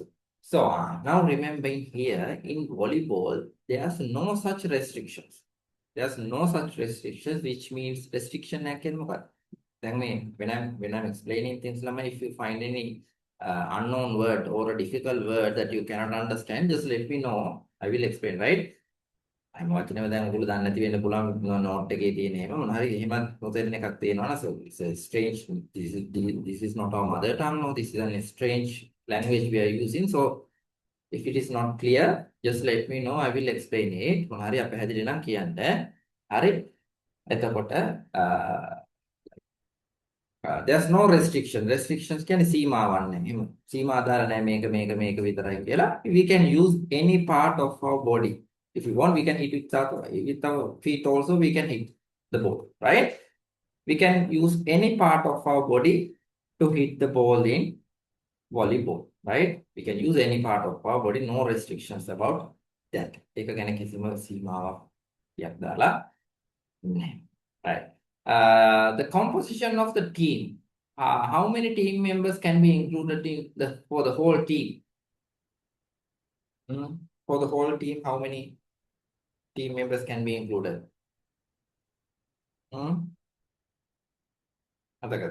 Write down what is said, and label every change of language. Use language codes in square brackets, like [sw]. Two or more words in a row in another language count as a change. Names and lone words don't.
[en] So now remembering here in volleyball, there's no such restrictions. There's no such restrictions, which means restriction when I'm explaining things, if you find any unknown word or a difficult word that you cannot understand, just let me know. I will explain, right? I'm watching [si] දැන් ඔයගොල්ලෝ දන්නේ නැති වෙන්න පුළුවන් note එකේ තියෙන එහෙම මොන හරි එහෙම නොතේරෙන එකක් තියෙනවා [en] so it's a strange, this is not our mother tongue, no, this is a strange language we are using, so if it is not clear, just let me know, I will explain it. [si] මොන හරි අපහැදිලි නම් කියන්න. හරි. එතකොට [en] there's no restriction. [si] Restrictions කියන්නේ සීමාවක් නැහැ. එහෙම සීමා ආධාර නැහැ මේක විතරයි කියලා. [en] We can use any part of our body. If we want, we can hit with our feet also, we can hit the ball, right? We can use any part of our body to hit the ball in volleyball, right? We can use any part of our body, no restrictions about that. [si] ඒක ගැන කිසිම සීමාවක් දාලා නැහැ. [en] Right. The composition of the team. How many team members can be included for the whole team? For the whole team, how many team members can be included? Adaka.